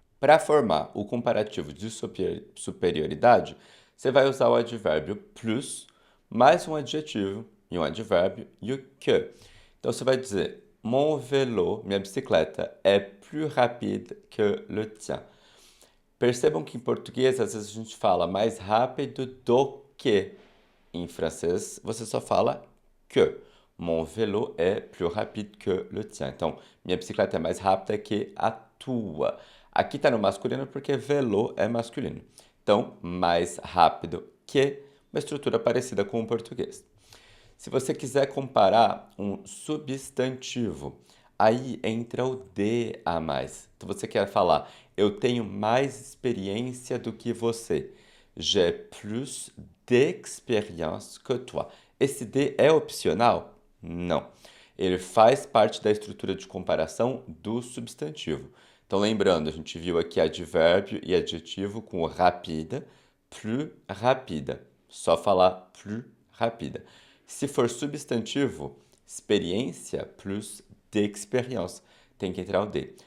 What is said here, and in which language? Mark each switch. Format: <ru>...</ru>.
<pt>Para formar o comparativo de superioridade, você vai usar o advérbio plus mais um adjetivo e um advérbio e o que. Então você vai dizer: Mon vélo, minha bicicleta, é</pt> <fr>plus rapide que le tien.</fr> <pt>Percebam que em português às vezes a gente fala mais rápido do que. Em francês você só fala que.</pt> <fr>Mon vélo est plus rapide que le tien.</fr> <pt>Então, minha bicicleta é mais rápida que a tua. Aqui está no masculino porque vélo é masculino. Então, mais rápido que, uma estrutura parecida com o português. Se você quiser comparar um substantivo, aí entra o de a mais. Então você quer falar, eu tenho mais experiência do que você.</pt> <fr>J'ai plus d'expérience que toi.</fr> <pt>Esse de é opcional? Não. Ele faz parte da estrutura de comparação do substantivo. Então, lembrando, a gente viu aqui advérbio e adjetivo com o rapida, plus rapida. Só falar plus rapida. Se for substantivo, experiência plus d'expérience. Tem que entrar o de.</pt>